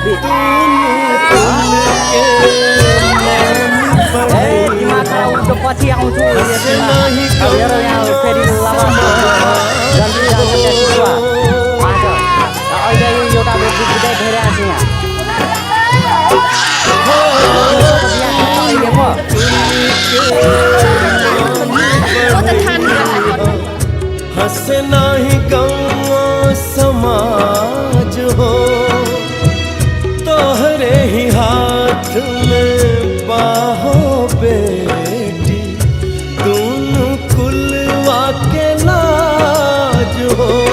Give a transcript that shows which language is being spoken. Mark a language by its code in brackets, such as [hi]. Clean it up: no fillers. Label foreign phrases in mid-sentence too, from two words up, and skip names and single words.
[ne] दिमाग खराब पछि आउँछु हेर यहाँ फेरि जन्ती अहिले एउटा व्यक्ति बिदाइ भइरहेको छ यहाँ [bho] हंसे नाही गाँव समाज हो तोहरे ही हाथ में बाहो बेटी दोनों कुलवा के लाज हो